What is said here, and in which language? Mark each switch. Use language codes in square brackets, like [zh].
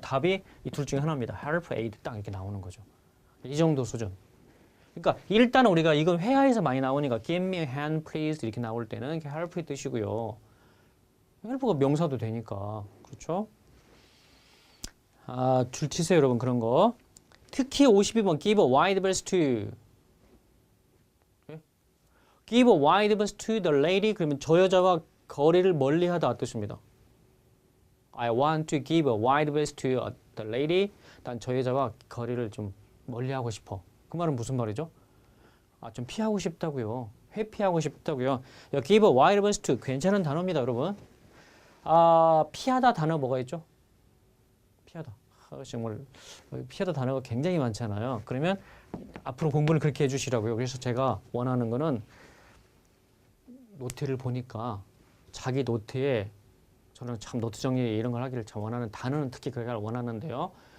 [ko] 답이 이 둘 중에 하나입니다. help, aid 딱 이렇게 나오는 거죠. 이 정도 수준. 그러니까 일단 우리가 이건 회화에서 많이 나오니까 [en] give me a hand please [ko] 이렇게 나올 때는 이렇게 help의 뜻이고요. help가 명사도 되니까 그렇죠? 아, 줄 치세요 여러분 그런 거. 특히 52번 [en] give a wide berth to give a wide berth to the lady [ko] 그러면 저 여자와 거리를 멀리하다 뜻입니다. [en] I want to give a wide berth to the lady. [ko] 난 저 여자와 거리를 좀 멀리하고 싶어. 그 말은 무슨 말이죠? 아, 좀 피하고 싶다고요. 회피하고 싶다고요. give a wide berth to 괜찮은 단어입니다, 여러분. 아, 피하다 단어 뭐가 있죠? 피하다. 아, 정말 피하다 단어가 굉장히 많잖아요. 그러면 앞으로 공부를 그렇게 해주시라고요. 그래서 제가 원하는 거는 노트를 보니까 자기 노트에 저는 참 노트 정리 이런 걸 하기를 참 원하는 단어는 특히 그걸 원하는데요.